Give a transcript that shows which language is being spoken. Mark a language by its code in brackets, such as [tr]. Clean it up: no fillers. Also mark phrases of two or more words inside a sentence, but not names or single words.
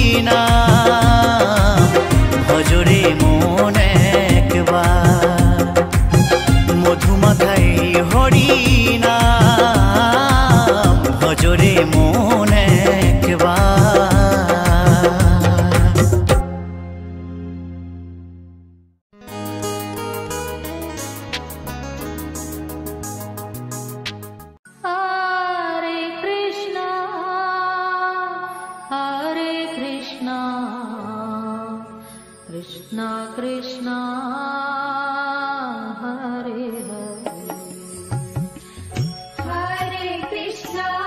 [bn] নাম ভজরে মন একবার, মধুমাখাই হরি নাম ভজরে মন একবার। [sa] Hare Krishna, Krishna Krishna, Hare Hare, Hare Krishna,